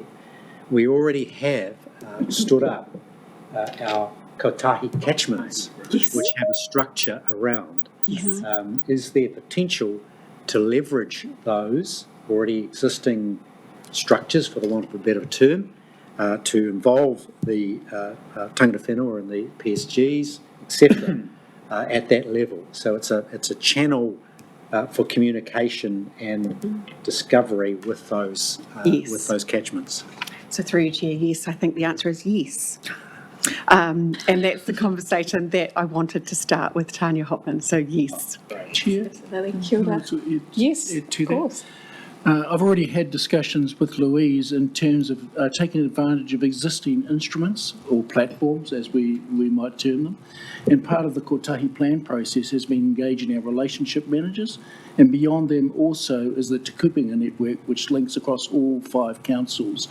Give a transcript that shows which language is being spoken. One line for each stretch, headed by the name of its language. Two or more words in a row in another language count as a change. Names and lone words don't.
English: We already have stood up our Kotahi catchments, Yes. which have a structure around. Yes. Is there potential to leverage those already existing structures, for the want of a better term, to involve the
Māori: tangata whenua
English: and the PSGs, etc., at that level? So it's a channel for communication and discovery with those Yes. with those catchments. So through you, Chair, yes, I think the answer is yes. And that's the conversation that I wanted to start with Tanya Hopman, so yes. Chair?
Māori: Kia ora.
English: Yes, to of that. course. I've already had discussions with Louise in terms of taking advantage of existing instruments or platforms, as we might term them. And part of the Kotahi Plan process has been engaging our relationship managers, and beyond them also is the Te Kupenga network, which links across all 5 councils.